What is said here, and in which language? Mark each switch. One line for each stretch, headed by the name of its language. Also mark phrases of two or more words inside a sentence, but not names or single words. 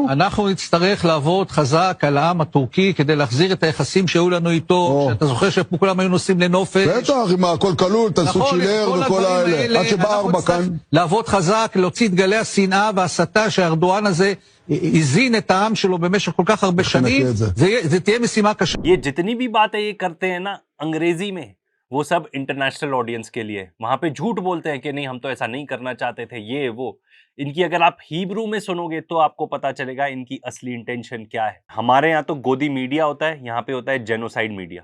Hebrew: אנחנו נצטרך לעבוד חזק על העם הטורקי כדי להחזיר את היחסים שהיו לנו איתו, שאתה זוכר שפה כולם היו נוסעים לנופש. בטח, עם הכל כלול, תעשו צ'ילר וכל האלה. עד שבא 4 כאן. לעבוד חזק, להוציא את גלי השנאה וההסתה שהארדואן הזה הזין את העם שלו במשך כל כך הרבה שנים. זה תהיה משימה קשה.
Hindi: ये जितनी भी बातें ये करते हैं ना अंग्रेजी में, वो सब
English: international audience
Hindi: के लिए। वहां पे झूठ बोलते हैं कि नहीं हम तो ऐसा नहीं करना चाहते थे, ये वो। इनकी अगर आप हिब्रू में सुनोगे तो आपको पता चलेगा इनकी असली इंटेंशन क्या है। हमारे यहाँ तो गोदी मीडिया होता है, यहाँ पे होता है
English: genocide media.